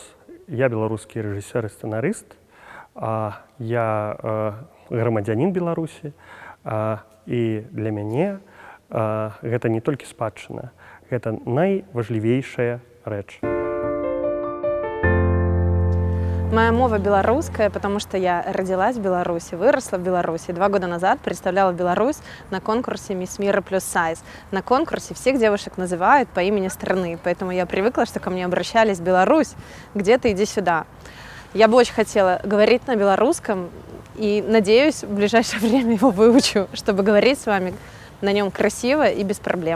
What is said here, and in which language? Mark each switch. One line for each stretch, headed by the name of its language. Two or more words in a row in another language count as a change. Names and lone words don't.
Belarusian: Я беларускі рэжысёр і сцэнарыст, я грамадзянін Беларусі, і для мяне гэта не толькі спадчына, гэта найважлівейшая рэч.
Russian: Моя мова белорусская, потому что я родилась в Беларуси, выросла в Беларуси. 2 года назад представляла Беларусь на конкурсе «Мисс Мира плюс Сайз». На конкурсе всех девушек называют по имени страны, поэтому я привыкла, что ко мне обращались: «Беларусь, где ты, иди сюда». Я бы очень хотела говорить на белорусском и надеюсь, в ближайшее время его выучу, чтобы говорить с вами на нем красиво и без проблем.